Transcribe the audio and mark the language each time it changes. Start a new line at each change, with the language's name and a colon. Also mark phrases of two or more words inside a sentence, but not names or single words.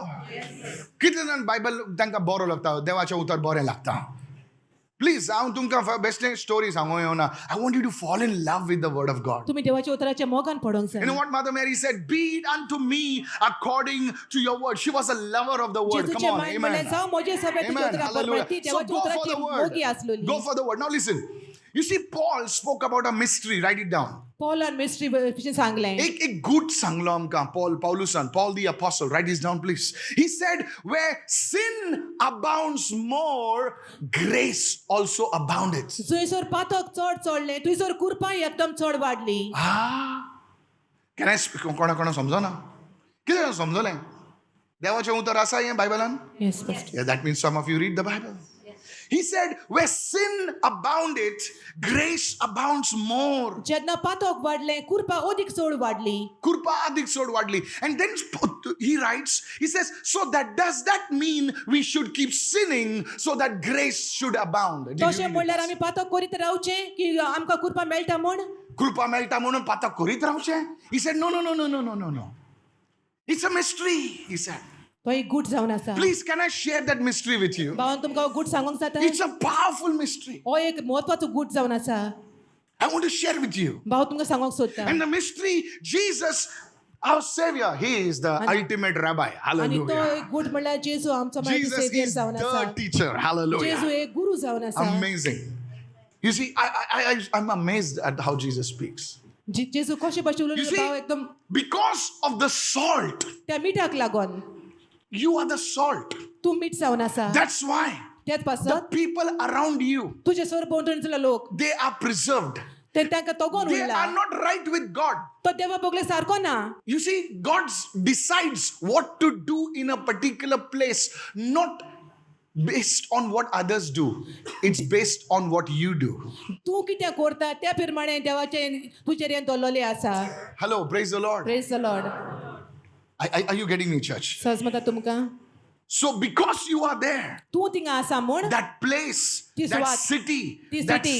Konkani: कितले जाण बायबल तांकां बरो लागता, देवाचें उतर बरें लागता. Please, हांव तुमकां बेश्टें स्टोरी सांगूं येवना.
English: I want you to fall in love with the word of God.
Konkani: तुम्ही देवाच्या उतराच्या मोगान पडोंक
English: You know
Konkani: जाय.
English: what Mother Mary said? Be it unto me according to your word. She was a lover of the word. Come
Konkani: जेजूचे
English: on,
Konkani: मागीर म्हणलें,
English: amen.
Konkani: जावं म्हजे सभे तुज्या
English: Amen.
Konkani: उतराक
English: Hallelujah.
Konkani: बरोबर. ती
English: So
Konkani: देवाच्या
English: go for
Konkani: उतराची
English: the word.
Konkani: मोगी आसलोली.
English: Go for the word. Now listen. You see, Paul spoke about a mystery. Write it down.
Konkani: पॉलान मिस्ट्री विशीं सांगलें. एक good सांगलो आमकां
English: Paul the apostle. Write this down, please. He said, where sin abounds more, grace also abounded.
Konkani: थंयसर पातक चड चडलें थंयसर कृपाय एकदम चड वाडली. Can I speak? कोणा समजना? कितें समजलें? देवाचें उतर आसा हें बायबलान?
English: Yes, pastor. Yeah, that means some of you read the Bible. He said, where sin abounded, grace abounds more.
Konkani: जेन्ना पातक वाडलें कृपा अदीक चड वाडली. Kurpa adik sod wadli.
English: And then he writes, he says, so does that mean we should keep sinning so that grace should abound? Did you
Konkani: तशें
English: read
Konkani: म्हणल्यार
English: it?
Konkani: आमी पातक करीत रावचें की आमकां कृपा मेळटा म्हूण. कृपा मेळटा म्हणून पातक करीत रावचें?
English: He said, no. It's a mystery, he said.
Konkani: तो एक गूट जावन आसा.
English: Please, can I share that mystery with you?
Konkani: भावान तुमकां हो गूट सांगूंक जाता.
English: It's a powerful mystery.
Konkani: हो एक म्हत्वाचो गूट जावन आसा.
English: I want to share with you.
Konkani: भाव तुमकां सांगूंक सोदता.
English: And the mystery, Jesus, our Savior, He is the ultimate Rabbi.
Konkani: आनी तो
English: Hallelujah.
Konkani: एक गूट म्हणल्यार जेजू आमचो मागीर
English: Jesus सेव्हियर is
Konkani: जावन
English: the
Konkani: आसा.
English: teacher. Hallelujah.
Konkani: जेजू एक गुरू जावन आसा.
English: Amazing. You see, I'm amazed at how Jesus speaks.
Konkani: जेजू कशे भाशेन
English: You
Konkani: उलयलो
English: see,
Konkani: भाव एकदम
English: because of the salt,
Konkani: त्या मिठाक लागून
English: you are the salt.
Konkani: तू मीठ जावन आसा
English: That's why
Konkani: तेच
English: the
Konkani: पासत
English: people around you,
Konkani: तुजे सरभोंवतणीचे लोक
English: they are preserved.
Konkani: ते तांकां तोगोन
English: They
Konkani: उरला
English: are not right with God.
Konkani: तो देवा बोगले सारको ना
English: You see, God decides what to do in a particular place, not based on what others do. It's based on what you do.
Konkani: तू कितें करता त्या प्रमाणे देवाचे तुजेर हें दवरलेलें आसा
English: Hello, praise the Lord. Praise the Lord Are you getting me, church?
Konkani: समजता तुमकां
English: So because you are there,
Konkani: तू थिंगा आसा म्हूण
English: that place, This that what? city, This that city.